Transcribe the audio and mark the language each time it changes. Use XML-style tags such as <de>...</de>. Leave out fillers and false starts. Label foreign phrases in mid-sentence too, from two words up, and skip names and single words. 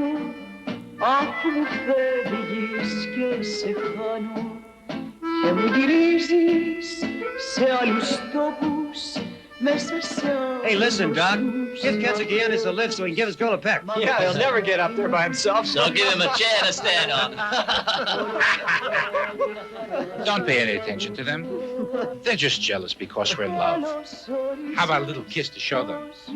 <el>αφού μου φεύγεις και σε χάνω και μου γυρίζεις σε άλλους τόπους μέσα σε άλλους.</el> <en>Hey, listen, Doc. Give Ketsikianis a lift so he can give his girl a peck. Yeah, he'll never get up there by himself. So give him a chair to stand on. Don't pay any attention to them. They're just jealous because we're in love. How about a little kiss to show them?</en>